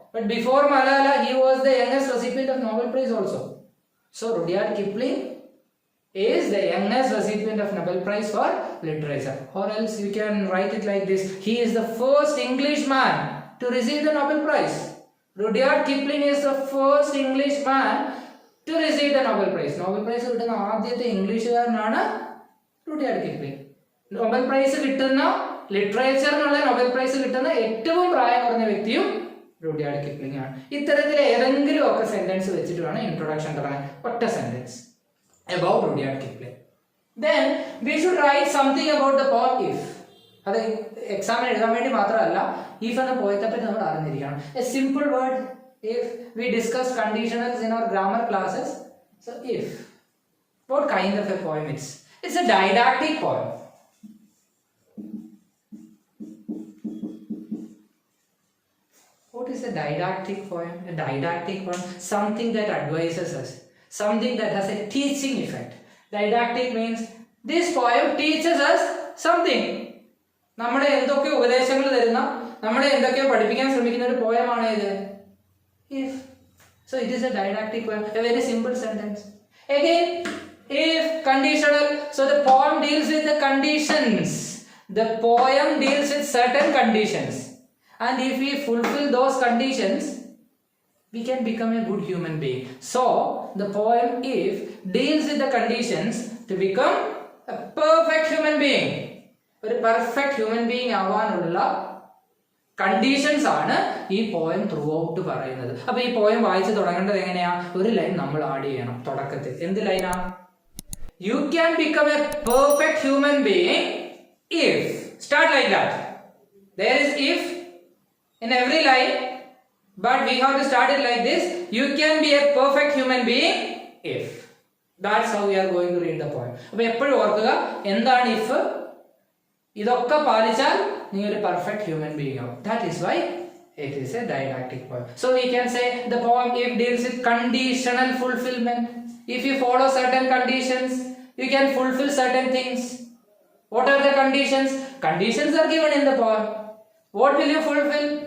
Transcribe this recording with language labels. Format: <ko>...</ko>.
<en>But before Malala, he was the youngest recipient of Nobel Prize also. So Rudyard Kipling is the youngest recipient of Nobel Prize for Literature. Or else you can write it like this: he is the first Englishman to receive the Nobel Prize. Rudyard Kipling is the first Englishman to receive the Nobel Prize.</en> <ml>Nobel Prize കിട്ടുന്ന ആദ്യത്തെ ഇംഗ്ലീഷുകാരനാണ് Rudyard Kipling. Nobel prize കിട്ടുന്ന ലിറ്ററേച്ചറിനുള്ള Nobel prize കിട്ടുന്ന ഏറ്റവും പ്രായം കുറഞ്ഞ വ്യക്തിയും Rudyard Kipling ആണ്. ഇത്തരത്തിൽ ഏതെങ്കിലും ഒക്കെ സെന്റൻസ് വെച്ചിട്ട് വേണം ഇൻട്രൊഡക്ഷൻ തുടങ്ങാൻ. ഒറ്റ sentence</ml> <en>about Rudyard Kipling. Then we should write something about the poem if.</en> <ml>അത് എക്സാമിന് എഴുതാൻ വേണ്ടി മാത്രമല്ല, if എന്ന പോയത്തെ പറ്റി നമ്മൾ അറിഞ്ഞിരിക്കണം.</ml> <en>A simple word if. We discussed conditionals in our grammar classes. So if. What kind of a poem it is? It's a didactic poem. What is a didactic poem? A didactic poem, something that advises us. Something that has a teaching effect. Didactic means this poem teaches us something.</en> <ml>നമ്മുടെ എന്തൊക്കെ ഉപദേശങ്ങൾ തരുന്ന, നമ്മളെ എന്തൊക്കെയോ പഠിപ്പിക്കാൻ ശ്രമിക്കുന്ന ഒരു പോയമാണ് ഇത്.</ml> <en>If. So it is a didactic poem. A very simple sentence. Again, if conditional. So the poem deals with the conditions. The poem deals with certain conditions. And if we fulfill those conditions, we can become a good human being. So the poem if deals with the conditions to become a perfect human being.</en> <ml>ഒരു perfect human being ആവാനുള്ള conditions ആണ് ഈ poem through out പറയുന്നത്. അപ്പൊ ഈ poem വായിച്ച് തുടങ്ങേണ്ടത് എങ്ങനെയാ? ഒരു ലൈൻ നമ്മൾ ആഡ് ചെയ്യണം തുടക്കത്തിൽ. എന്ത് ലൈനാ?</ml> <en>You can become a perfect human being if. Start like that. there is if in every line, but we have to start it like this: you can be a perfect human being if. That's how we are going to read the poem.</en> <ml>അപ്പോൾ എപ്പോഴും ഓർക്കുക എന്താണ് if. ഇതൊക്കെ പാലിച്ചാൽ നീ ഒരു perfect human being ആവും.</ml> <en>That is why it is a didactic poem. So we can say the poem if deals with conditional fulfillment. If you follow certain conditions, you can fulfill certain things. What are the conditions? Conditions are given in the poem. What will you fulfill?</en>